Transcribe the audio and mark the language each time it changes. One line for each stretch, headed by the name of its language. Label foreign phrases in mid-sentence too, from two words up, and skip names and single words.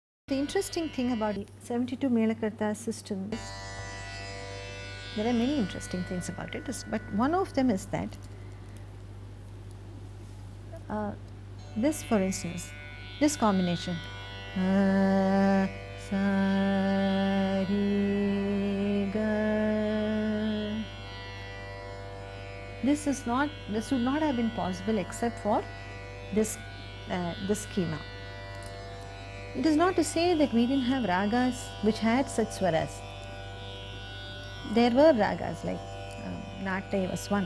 English: The interesting thing about the 72 Melakarta system is, there are many interesting things about it, but one of them is that this, for instance, this combination, sa, re, ga, this would not have been possible except for this schema. It is not to say that we didn't have ragas which had such swaras. There were ragas like Natya was one.